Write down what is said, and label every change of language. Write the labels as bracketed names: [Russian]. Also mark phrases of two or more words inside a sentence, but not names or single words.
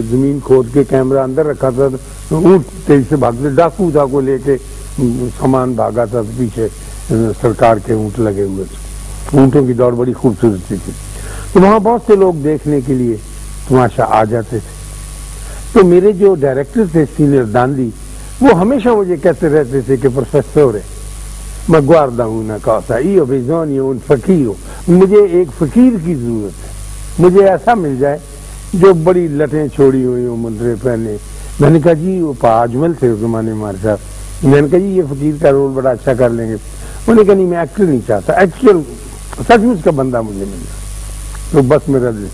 [Urdu] زمین کھود کے کیمرہ اندر رکھا تھا، اونٹ تیزی سے بھاگتے، ڈاکو تھا کو لے کے سامان بھاگا تھا، پیچھے سرکار کے اونٹ لگے ہوئے تھے. اونٹوں کی دوڑ بڑی خوبصورتی تھی. تو وہاں بہت سے لوگ دیکھنے کے لیے تماشا آ جاتے تھے. تو میرے جو ڈائریکٹر تھے سینئر داندی، وہ ہمیشہ مجھے کہتے رہتے تھے کہ پروفیسر میں [Italian] guarda una cosa, io bisogno un [Urdu] فقیر، مجھے ایک فقیر کی ضرورت ہے، مجھے ایسا مل جائے جو بڑی لٹیں چھوڑی ہوئی ہوں، مندرے پہنے. میں نے کہا جی وہ اجمل تھے اس زمانے میں ہمارے ساتھ، میں نے کہا جی یہ فقیر کا رول بڑا اچھا کر لیں گے. انہوں نے کہا نہیں میں ایکٹر نہیں چاہتا، ایکچوئل سچ مچ کا بندہ مجھے مل جائے تو بس میرا دل.